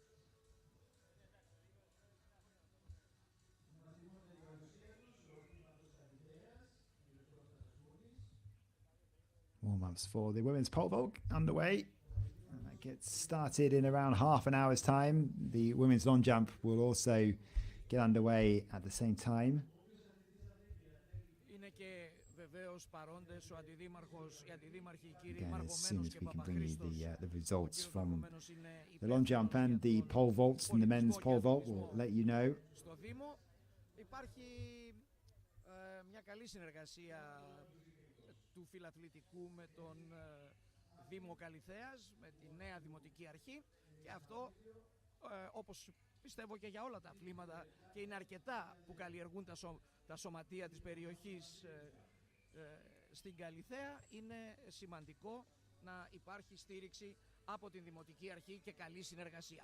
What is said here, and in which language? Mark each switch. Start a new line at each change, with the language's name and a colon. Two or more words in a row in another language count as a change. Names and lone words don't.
English: Warm-ups for the women's pole vault underway. And that gets started in around half an hour's time. The women's long jump will also get underway at the same time.
Greek: Είναι και βεβαίως παρόντες ο αντιδήμαρχος, οι αντιδήμαρχοι κύριοι
English: Again, as
Greek: Μαρκωμένος
English: soon as
Greek: και
English: we can bring you
Greek: Παπαχρήστος.
English: the results from
Greek: Μαρκωμένος είναι
English: the long jump and the pole vaults and the men's pole vault, we'll let you know.
Greek: Στο Δήμο υπάρχει μια καλή συνεργασία του Φιλαθλητικού με τον Δήμο Καλιθέας, με τη νέα Δημοτική Αρχή, και αυτό όπως πιστεύω και για όλα τα αθλήματα, και είναι αρκετά που καλλιεργούν τα σωματεία της περιοχής στην Καλιθέα, είναι σημαντικό να υπάρχει στήριξη από την Δημοτική Αρχή και καλή συνεργασία.